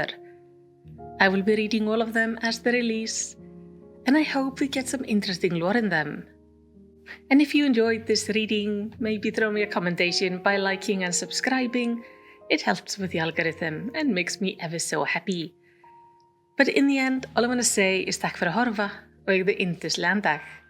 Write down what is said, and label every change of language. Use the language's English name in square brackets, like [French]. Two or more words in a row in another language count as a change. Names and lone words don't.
[English] I will be reading all of them as they release, and I hope we get some interesting lore in them. And if you enjoyed this reading, maybe throw me a commentation by liking and subscribing. It helps with the algorithm and makes me ever so happy. But in the end, all I want to say is [Icelandic] takk for að horfa og the yndislegan dag.